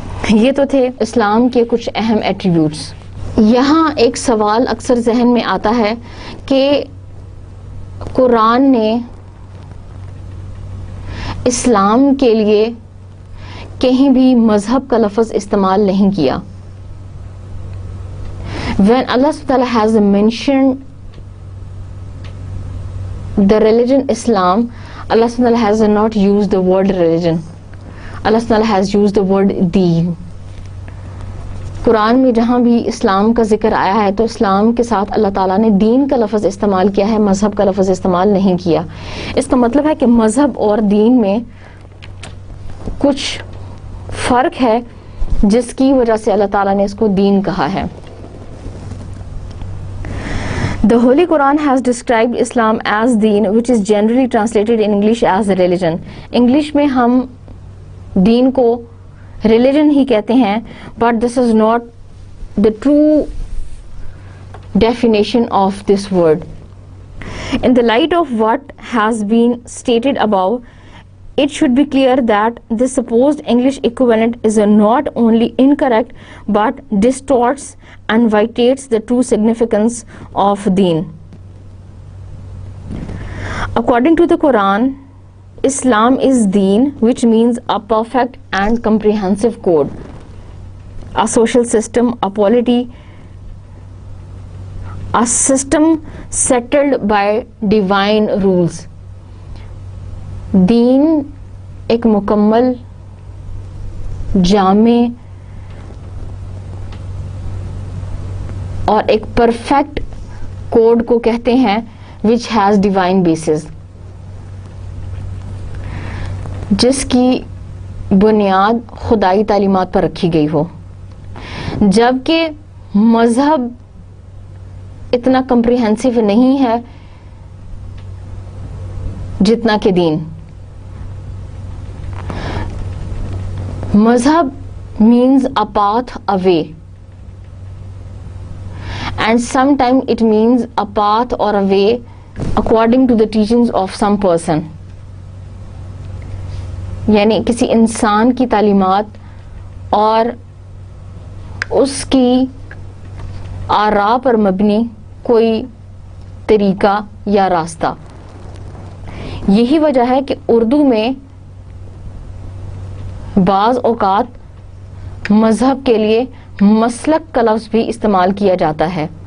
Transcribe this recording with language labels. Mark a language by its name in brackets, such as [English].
[Urdu] یہ تو تھے اسلام کے کچھ اہم ایٹریبیوٹس. یہاں ایک سوال اکثر ذہن میں آتا ہے کہ قرآن نے اسلام کے لیے کہیں بھی مذہب کا لفظ استعمال نہیں کیا. [English] When Allah subhanahu wa ta'ala has mentioned the religion Islam, Allah subhanahu wa ta'ala has not used the word religion. Allah subhanahu wa ta'ala has used the word deen. [Urdu] قرآن میں جہاں بھی اسلام کا ذکر آیا ہے تو اسلام کے ساتھ اللہ تعالیٰ نے دین کا لفظ استعمال کیا ہے, مذہب کا لفظ استعمال نہیں کیا. اس کا مطلب ہے کہ مذہب اور دین میں کچھ فرق ہے جس کی وجہ سے اللہ تعالیٰ نے اس کو دین کہا ہے. [English] The Holy Quran has described Islam as deen, which is generally translated in English as religion. [Urdu] English میں ہم دین کو religion ہی کہتے ہیں, [English] but this is not the true definition of this word. In the light of what has been stated above, it should be clear that this supposed English equivalent is not only incorrect but distorts and vitiates the true significance of deen. According to the Quran, Islam is deen, which means a perfect and comprehensive code, a social system, a polity, a system settled by divine rules. [Urdu] دین ایک مکمل, جامع اور ایک perfect code کو کہتے ہیں [English] which has divine basis, [Urdu] جس کی بنیاد خدائی تعلیمات پر رکھی گئی ہو. جبکہ مذہب اتنا کمپریہنسو نہیں ہے جتنا کہ دین. [English] مذہب means a path, a way, and sometimes it means a path or a way according to the teachings of some person. [Urdu] یعنی کسی انسان کی تعلیمات اور اس کی آراء پر مبنی کوئی طریقہ یا راستہ. یہی وجہ ہے کہ اردو میں بعض اوقات مذہب کے لیے مسلک کا لفظ بھی استعمال کیا جاتا ہے.